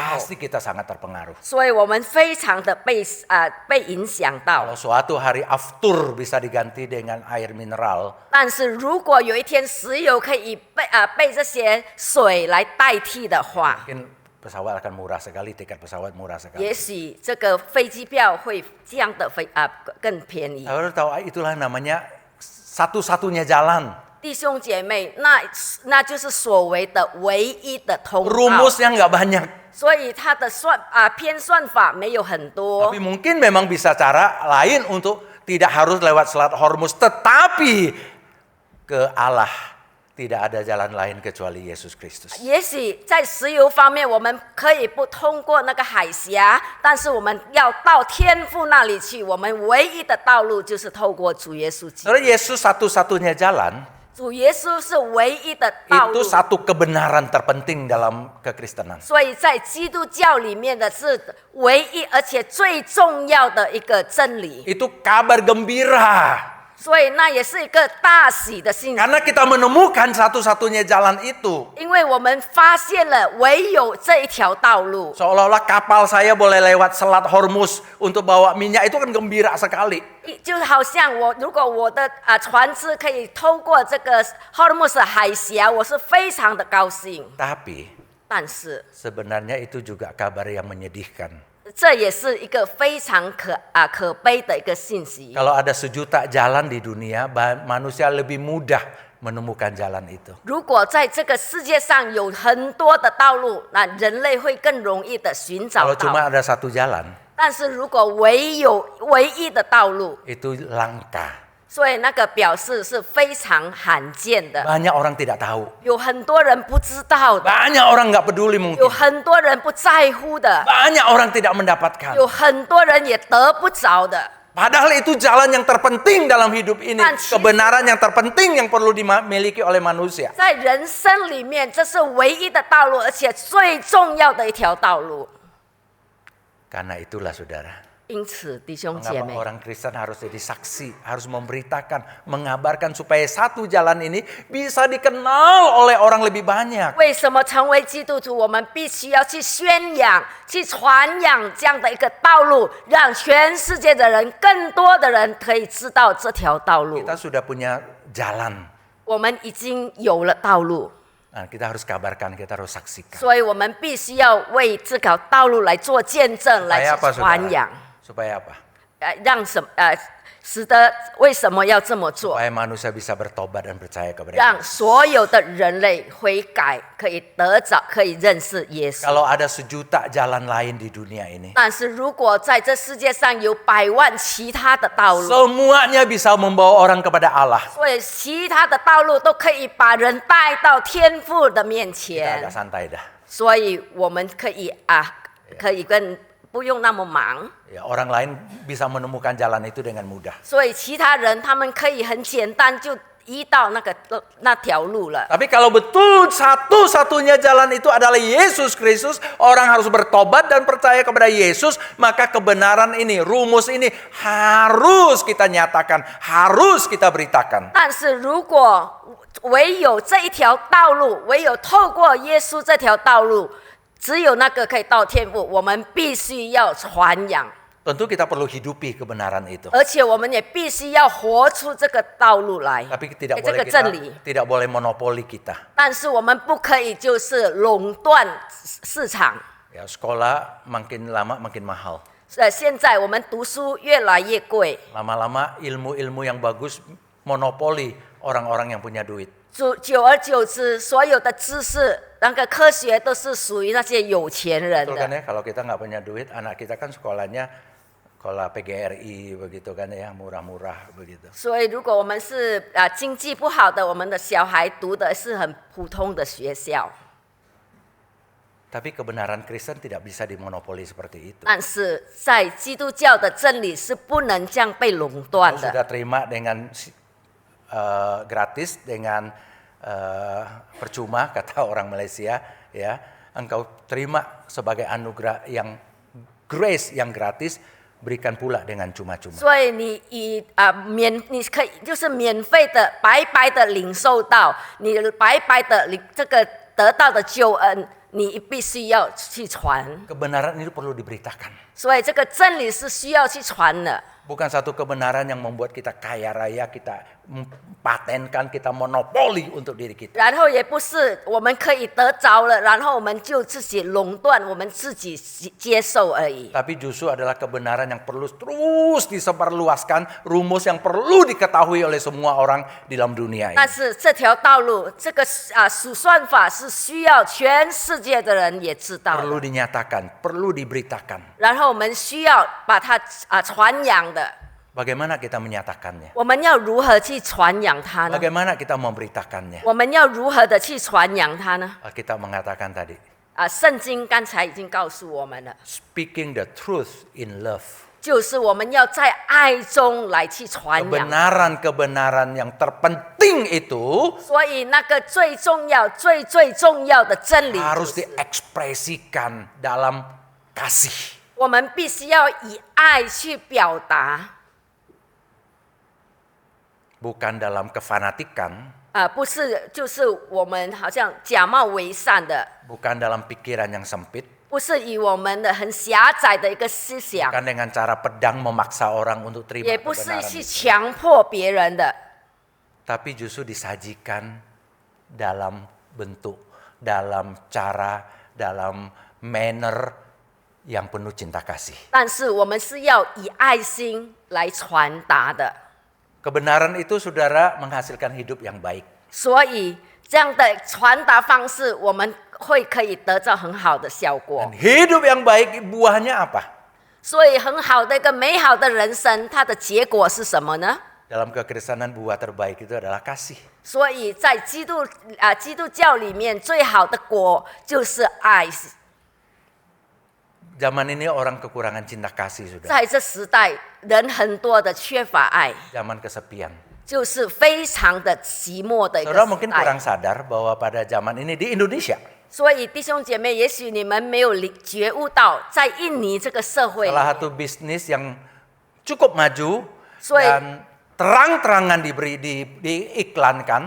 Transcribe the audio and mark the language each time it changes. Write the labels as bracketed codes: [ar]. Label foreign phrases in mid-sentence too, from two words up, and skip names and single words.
[id] pasti kita sangat terpengaruh. [zh] 所以我们非常的被影响到。 [id] Kalau suatu hari aftur bisa diganti dengan air mineral, [zh] 但是如果有一天石油可以被这些水来代替的话， [id] mungkin pesawat akan murah sekali, tiket pesawat murah sekali. [zh] 也许这个飞机票会这样的更便宜。 [id] Saudara tahu itulah namanya satu-satunya jalan. [zh] 弟兄姐妹，那就是所谓的唯一的通道。 [id] Rumusnya nggak banyak, [zh] 所以它的偏算法没有很多 [id] tapi， mungkin memang bisa cara lain untuk tidak harus lewat Selat Hormuz, tetapi ke Allah tidak ada jalan lain kecuali Yesus Kristus. [zh] 也许在石油方面，我们可以不通过那个海峡，但是我们要到天父那里去。我们唯一的道路就是透过主耶稣基督。 [id] Karena Yesus satu-satunya jalan, [zh] 主耶稣是唯一的道 [id] itu [zh] 路， [id] satu kebenaran terpenting dalam kekristenan. [zh] 所以在基督教里面的是唯一而且最重要的一个真理。 [id] Itu kabar gembira. [zh] 所以那也是一个大喜的信息， [id] Karena kita menemukan satu-satunya jalan itu. [zh] 因为我们发现了唯有这一条道路。 [id] Seolah-olah kapal saya boleh lewat Selat Hormuz untuk bawa minyak, itu kan gembira sekali. [zh] 就好像如果我的船只可以透过这个霍尔木斯海峡，我是非常的高兴。 [id] Tapi [zh] 但是 [id] sebenarnya itu juga kabar yang menyedihkan. [zh] 这也是一个非常可悲的一个信息。 [id] Kalau ada sejuta jalan di dunia, manusia lebih mudah menemukan jalan itu. [zh] 如果在这个世界上有很多的道路，那人类会更容易的寻找 [id] Kalau [zh] 到。 [id] cuma ada satu jalan, [zh] 但是如果唯一的道路， [id] itu langka. [zh] 所以那个表示是非常罕见的， [id] Banyak orang tidak tahu. [zh] 有很多人不知道的， [id] Banyak orang nggak peduli [zh] 有 [id] mungkin. [zh] 很多人不在乎的， [id] Banyak orang tidak mendapatkan. [zh] 有很多人也得不着的。 [id] Padahal itu jalan yang terpenting dalam hidup ini. [zh] 但其实- [id] Kebenaran yang terpenting yang perlu dimiliki oleh manusia. [zh] 在人生里面，这是唯一的道路，而且最重要的一条道路。 [id] Karena itulah saudara, [zh] 因此，弟兄姐 [id] Mengapa [zh] 妹， [id] orang Kristen harus jadi saksi, harus memberitakan, mengabarkan supaya satu jalan ini bisa dikenal oleh orang lebih banyak. [zh] 为什么成为基督徒，我们必须要去宣扬、去传扬这样的一个道路，让全世界的人、更多的人可以知道这条道路。 [id] Kita sudah punya jalan. [zh] 我们已经有了道路， [id] Nah, kita harus kabarkan, kita harus saksikan. [zh] 所以我们必须要为这条道路来做见证，来 [id] Supaya [zh] 去 [id] apa, [zh] 传扬。 [id] Supaya apa? [zh] 使得为什么要这么做？ [id] Supaya manusia bisa bertobat dan percaya kepada [zh] 让 [id] Yesus. [zh] 所有的人类悔改，可以得着，可以认识耶稣。 [id] Kalau ada 1.000.000 jalan lain di dunia ini, [zh] 但是如果在这世界上有100万其他的道路， [id] semuanya bisa membawa orang kepada Allah. [zh] 所以其他的道路都可以把人带到天父的面 [id] Kita [zh] 前 [id] agak，santai dah. [zh] 所以我们可以不用那么忙。 [id] Ya, orang lain bisa menemukan jalan itu dengan mudah. [zh] 所以其他人他们可以很简单就移到那条路了。 [id] Tapi kalau betul satu-satunya jalan itu adalah Yesus Kristus, orang harus bertobat dan percaya kepada Yesus, maka kebenaran ini, rumus ini harus kita nyatakan, harus kita beritakan. [zh] 但是如果唯有这一条道路，唯有透过耶稣这条道路，只有那个可以到天父，我们必须要传扬。 [id] Tentu kita perlu hidupi kebenaran itu. [zh] 而且我们也必须要活出这个道路来， [id] Tapi tidak [zh] 这 [id] boleh [zh] 个 [id] kita, [zh] 真理。 [id] tidak boleh monopoli kita. [zh] 但是我们不可以就是垄断市场。 [id] Ya, sekolah makin lama makin mahal. [zh] 现在我们读书越来越贵， [id] Lama-lama ilmu-ilmu yang bagus monopoli orang-orang yang punya duit. [zh] 久而久之，所有的知识、那个科学都是属于那些有钱人 [id] Betul kan [zh] 的。 [id] ya, kalau kita nggak punya duit, anak kita kan sekolahnya sekolah PGRI begitu kan ya, murah-murah begitu. [zh] 所以，如果我们是经济不好的，我们的小孩读的是很普通的学校， [id] Tapi kebenaran Kristen tidak bisa dimonopoli seperti itu. [zh] 但是在基督教的真理是不能这样被垄断 [id] Kau [zh] 的。 [id] sudah terima dengan gratis, dengan percuma kata orang Malaysia, ya. Engkau terima sebagai anugerah yang grace yang gratis, berikan pula dengan cuma-cuma. [zh] 所以你你可以就是免费的、白白的领受到，你白白的这个得到的救恩，你必须要去传。 [id] Kebenaran ini perlu diberitakan. [zh] 所以这个真理是需要去传的。 [id] Bukan satu kebenaran yang membuat kita kaya raya, kita patenkan, kita monopoli untuk diri kita. [zh] 然后也不是我们可以得着了，然后我们就自己垄断，我们自己接受而已。 [id] Tapi justru adalah kebenaran yang perlu terus disebarluaskan, rumus yang perlu diketahui oleh semua orang di dalam dunia [zh] 但 [id] ini. [zh] 是这条道路，这个数算法是需要全世界的人也知道的。 [id] Perlu dinyatakan, perlu diberitakan. [zh] 然后我们需要把它传扬的。 [id] Bagaimana kita menyatakannya? [zh] 我们要如何去传扬它呢？ [id] Bagaimana kita memberitakannya? [zh] 我们要如何的去传扬它呢？ [id] Kita mengatakan tadi, [zh] 圣经刚才已经告诉我们了， [en] speaking the truth in love. [zh] 就是我们要在爱中来去传扬。 [id] Kebenaran-kebenaran yang terpenting itu [zh] 所以那个最重要、最重要的真理、 [id] harus [zh] 就是， [id] diekspresikan dalam kasih. [zh] 我们必须要以爱去表达， [id] Bukan dalam kefanatikan, [zh] 不是就是我们好像假冒为善的， [id] bukan dalam pikiran yang sempit, [zh] 不是以我们的很狭窄的一个思想， [id] bukan dengan cara pedang memaksa orang untuk terima [zh] 也不是 [id] kebenaran [zh] 去 [id] itu. [zh] 强迫别人的， [id] Tapi justru disajikan dalam bentuk, dalam cara, dalam manner yang penuh cinta kasih. [zh] 但是我们是要以爱心来传达的。 [id] Kebenaran itu saudara menghasilkan hidup yang baik. [zh] 所以这样的传达方式，我们可以得到很好的效果 [id] Dan。hidup yang baik buahnya apa? [zh] 所以很好的一个美好的人生，它的结果是什么呢？ [id] Dalam kekristenan buah terbaik itu adalah kasih. [zh] 所以在基督教里面，最好的果就是爱。 [id] Zaman ini orang kekurangan cinta kasih sudah. [zh] 在这时代，人很多的缺乏爱， [id] Zaman kesepian. [zh] 就是非常的寂寞的一个 [id] Saudara [zh] 时 [id] mungkin [zh] 代 [id] kurang。sadar bahwa pada zaman ini di Indonesia [zh] 所以弟兄姐妹，也许你们没有觉悟到，在印尼这个社会里 [id] Salah [zh] 面， [id] satu bisnis yang cukup maju [zh] 所以 [id] dan terang-terangan diiklankan